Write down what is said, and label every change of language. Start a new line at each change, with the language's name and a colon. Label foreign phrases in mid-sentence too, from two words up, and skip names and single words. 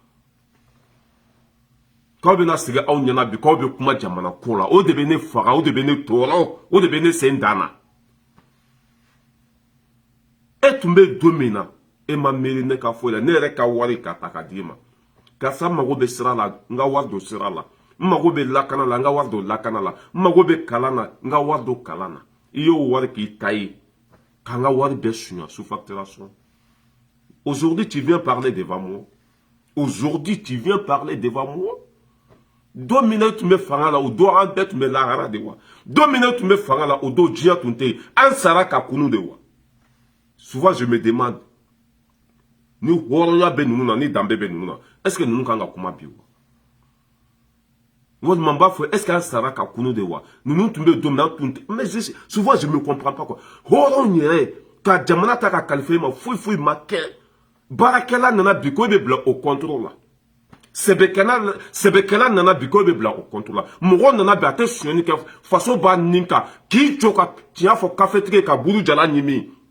Bambara: k'aw bɛna sigi aw ɲɛna bi k'aw bɛ kuma jamana ko la o de bɛ ne faga o de bɛ ne tɔɔrɔ o de bɛ ne sen dan na e tun bɛ don min na e ma miiri ne ka foyi la ne yɛrɛ ka wari ka ta ka d'i ma karisa mago bɛ sira la n ka wari don sira la n mago bɛ lakana la n ka wari don lakana la n mago bɛ kalan na n ka wari don kalan na i y'o wari k'i ta ye k'an ka wari bɛɛ suɲa
French: sous facturation aujourd'hui tu viens parler devant
Bambara: moi aujourd'hui tu viens parler devant moi don min na tun bɛ fanga la o don an bɛɛ tun bɛ lahara de wa don min na tun bɛ fanga la o don diɲɛ tun tɛ yen an sara ka kunu de wa
French: souvent je me demande
Bambara: ni hɔrɔnya bɛ ninnu na ni danbe bɛ ninnu na
French: est-ce que
Bambara: ninnu kan ka kuma bi wa walima n b'a fɔ
French: est-ce que
Bambara: an sara ka kunu de wa ninnu tun bɛ don min na an tun tɛ
French: mais souvent je me comprends pas quoi
Bambara: hɔrɔn yɛrɛ ka jamana ta ka kalifa i ma foyi foyi ma kɛ baarakɛla nana bi ko e bɛ bila o contrôle la sɛbɛkɛla nana bi ko e bɛ bila o contrôle la mɔgɔ nana bi a tɛ sonyani kɛ faso b'a nin kan k'i jɔ ka tiɲɛ fɔ kafetigi ka buru jala ɲimi